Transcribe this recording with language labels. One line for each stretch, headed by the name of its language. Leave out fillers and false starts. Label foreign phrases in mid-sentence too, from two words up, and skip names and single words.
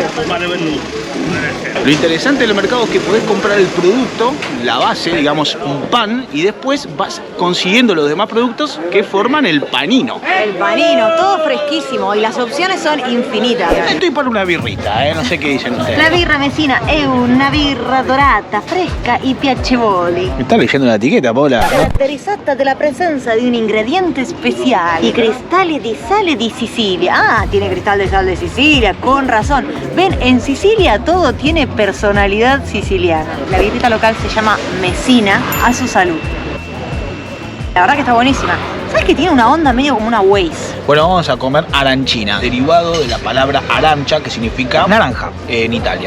Spanish: Lo interesante del mercado es que podés comprar el producto, la base, digamos, un pan, y después vas consiguiendo los demás productos que forman el panino. El panino, todo fresquísimo y las opciones son infinitas. Estoy para una birrita, no sé qué dicen ustedes.
Italian: La birra Messina è una birra dorata, fresca y piacevoli.
Spanish: ¿Me estás leyendo la etiqueta, Paula?
Italian: Caratterizzata dalla presenza di un ingrediente speciale, i cristalli di sale di Sicilia.
Spanish: Ah, tiene cristal de sal de Sicilia, con razón. Ven, en Sicilia todo tiene personalidad siciliana. La birrita local se llama Messina, a su salud. La verdad que está buenísima. ¿Sabes que tiene una onda medio como una Waze? Bueno, vamos a comer arancina, derivado de la palabra arancia, que significa naranja en Italia.